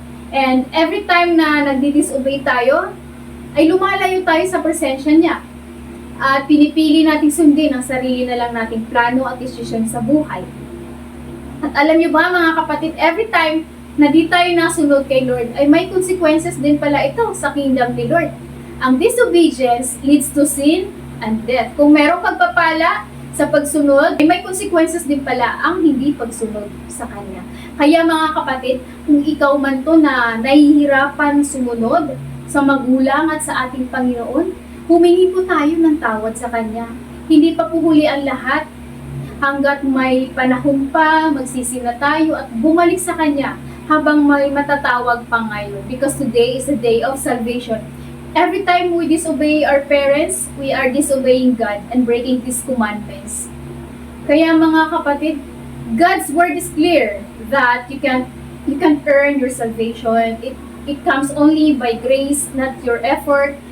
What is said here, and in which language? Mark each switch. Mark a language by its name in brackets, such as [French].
[English] And every time [Filipino] na nag-disobey tayo, ay lumalayo tayo sa presensya niya. At pinipili natin sundin ang sarili na lang nating plano at desisyon sa buhay. At alam niyo ba, mga kapatid, every time na di tayo nasunod kay Lord, ay may consequences din pala ito sa kingdom ni Lord. [English] Ang disobedience leads to sin and death. [Filipino] Kung merong pagpapala sa pagsunod, ay may consequences din pala ang hindi pagsunod sa Kanya. Kaya mga kapatid, kung ikaw man to na nahihirapan sumunod sa magulang at sa ating Panginoon, humingi po tayo ng tawad sa Kanya. Hindi pa po huli ang lahat. Hanggat may panahon pa, magsisi na tayo at bumalik sa Kanya habang may matatawag pa ngayon. [English] Because today is the day of salvation. Every time we disobey our parents, we are disobeying God and breaking His commandments. [Filipino] Kaya mga kapatid, [English] God's word is clear that you can earn your salvation. It comes only by grace, not your effort.